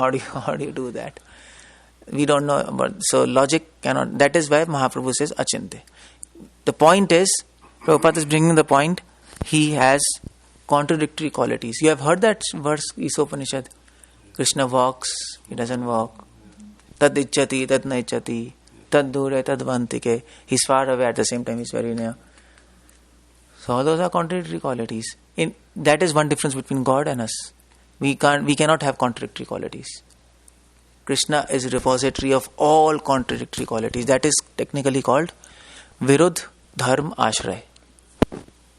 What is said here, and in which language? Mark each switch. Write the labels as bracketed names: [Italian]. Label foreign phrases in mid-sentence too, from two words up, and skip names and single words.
[English] How do you do that? We don't know. But so logic cannot. That is why Mahaprabhu says achinte. The point is, Prabhupada is bringing the point, he has contradictory qualities. You have heard that verse, Isopanishad. Krishna walks, he doesn't walk. [Sanskrit] तद् इच्छति, तद् न इच्छति. तद् दूरे, तद् वन्तिके. [English] He's far away, at the same time he's very near. So all those are contradictory qualities. That is one difference between God and us. We cannot have contradictory qualities. Krishna is a repository of all contradictory qualities. That is technically called [Sanskrit] विरुद्ध धर्म आश्रय.